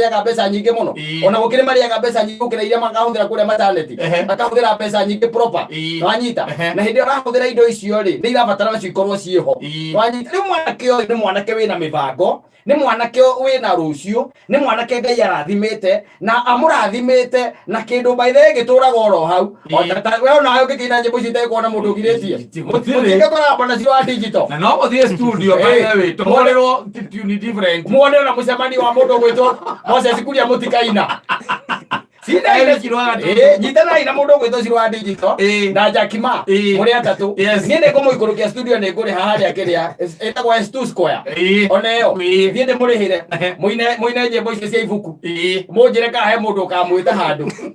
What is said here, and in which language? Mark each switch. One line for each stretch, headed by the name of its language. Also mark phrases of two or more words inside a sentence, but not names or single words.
Kikuyu: arĩaga mbeca nyingĩ mũno ona gũkĩrĩ marĩaga mbeca nyingĩ gũkĩra iria makahũthĩra kũrĩa mataneti makahũthĩra mbeca nyingĩ proper wanyita na hĩndĩ ĩyo arahũthĩra indo icio-rĩ nĩ irabatara nacio ikorwo ciĩho wanyita rĩu mwanake ũyũ nĩ mwanake wĩna mĩbango nĩ mwanake wĩna rũciũ nĩ mwanake Ngai arathimĩte na amũrathimĩte na kĩndũ
English: by the way
Kikuyu: gĩtũraga oro hau we onawe ũngĩkĩina nyĩmbo ici itegũkorwo na mũndũ ũgirĩtie mũtingĩkoragwo nacio wa digital na no mũthiĩ studio
English: by the way
Kikuyu: tũhũrĩrwo
English: tune different
Kikuyu: muone ona mũcemanio wa mũndũ ũgwĩtwo Moses Kuria mũtikaina nyitanai na mũndũ ũgwĩtwo Ciro wa digital na Jakima mũrĩ atatũ niĩ nĩ ngũmũikũrũkia studio nĩ ngũrĩha harĩa kĩrĩa ĩtagwo S2 Square ona ĩyo thiĩ ndĩmũrĩhĩre mũine nyĩmbo icio cia ibuku mũnjĩre kana he mũndũ ũkamwĩta handũ